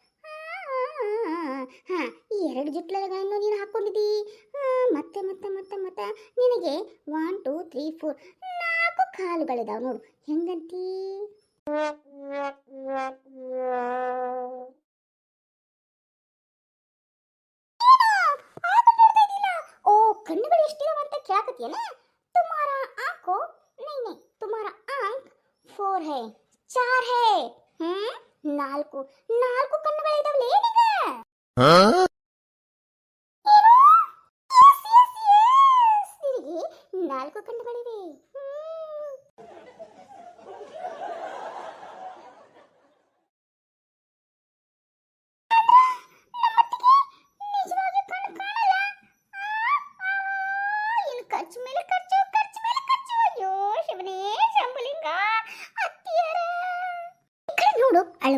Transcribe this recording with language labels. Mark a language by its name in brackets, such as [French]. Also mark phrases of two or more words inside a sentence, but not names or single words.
[Kannada] ಈ 2 ಜುಟ್ಲಗಳನ್ನು ನೀನು ಹಾಕೊಂಡಿದ್ದಿ ಮತ್ತೆ ಮತ್ತೆ ಮತ್ತೆ ಮತ್ತೆ ನಿನಗೆ 1 2 3 4 4 ಕಾಲುಗಳಿದಾವೆ ನೋಡು ಹೆಂಗಂತೀ ಕಣ್ಣುಗಳು ಎಷ್ಟಿದಾವ ಅಂತ ಕೇಳಕತ್ತೀಯನ [Hindi] तुम्हारा आंखों नहीं तुम्हारा आंख 4 है [Kannada] 4 है ನಾಲ್ಕು ಕಣ್ಣುಗಳಿದಾವಲೇ ನಿನಗೆ 4 ಕಣ್ಣುಗಳಿವೆ ಖರ್ಚು ಮೇಲೆ ಖರ್ಚು ಅಯ್ಯೋ ಶಿವನೇ ಶಂಭುಲಿಂಗ ಅತ್ತಿಯರ ನೋಡು ಅಳು.